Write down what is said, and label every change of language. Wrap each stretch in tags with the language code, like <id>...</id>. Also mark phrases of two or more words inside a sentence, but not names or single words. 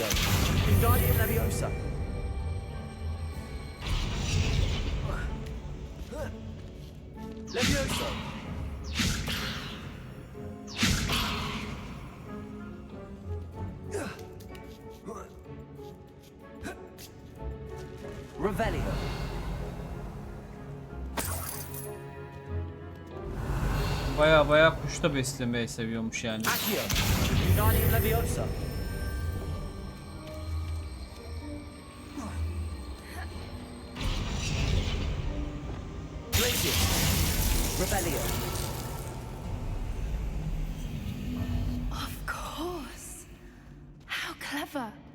<la>Wingardium Leviosa. Leviosa. Revelio.</la> <tr>Baya kuş da beslemeyi seviyormuş yani.</tr> <la>Accio. Wingardium Leviosa. Glacius. Revelio.</la> <en>Of course! How clever!</en>